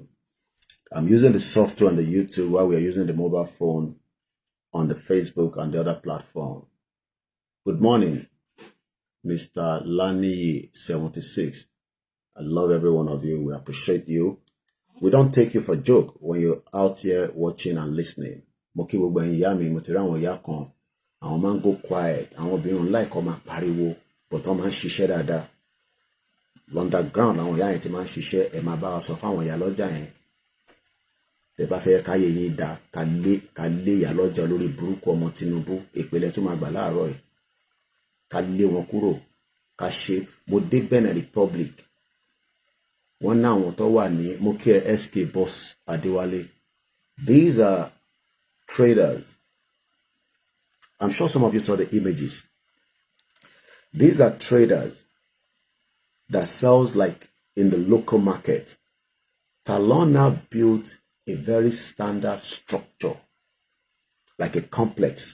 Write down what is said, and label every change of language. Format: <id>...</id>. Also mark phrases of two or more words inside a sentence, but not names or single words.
<en>I'm using the software on the YouTube while we are using the mobile phone on the Facebook and the other platform. Good morning, Mr. Lani 76. I love every one of you. We appreciate you. We don't take you for a joke when you're out here watching and listening.</en> <yo>Moki gbogbo ẹ̀yin ìyá mi, mo ti rí àwọn ìyá kan. Àwọn máa ń</yo> <en>go quiet.</en> <yo>Àwọn obìnrin like kó máa pariwo, but wọ́n máa ń ṣiṣẹ́ dáadáa. Underground àwọn ìyá yẹn ti máa ń ṣiṣẹ́. Ẹ máa bá wa sọ fáwọn ìyá lọ́jà yẹn. Tẹ́ bá fẹ́ káyé yín dá, ká lé ìyá lọ́jà lórí burúkú ọmọ Tinubu. Ìpele tó máa gbà láàárọ̀ yìí. Ká lé wọn kúrò. Ká ṣe. Mo dé Benin Republic.</yo> <en>One now what</en> <yo>ní mo kí ẹ SK Boss Adéwálé.</yo> <en>These are traders. I'm sure some of you saw the images. These are traders that sells like in the local market. Talon now built a very standard structure, like a complex.</en>